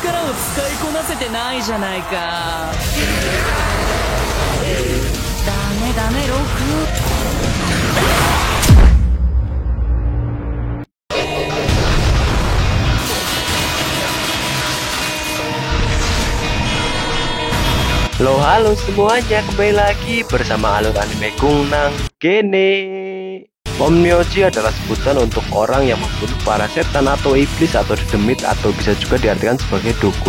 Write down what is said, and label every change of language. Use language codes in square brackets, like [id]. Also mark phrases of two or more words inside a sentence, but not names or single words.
[ja] 使いこなせてないじゃないか。ダメダメ、ロク。 [id] Halo semuanya, kembali lagi bersama alur anime Gungnang Gene. Onmyoji adalah sebutan untuk orang yang membunuh para setan atau iblis atau dedemit, atau bisa juga diartikan sebagai dukun.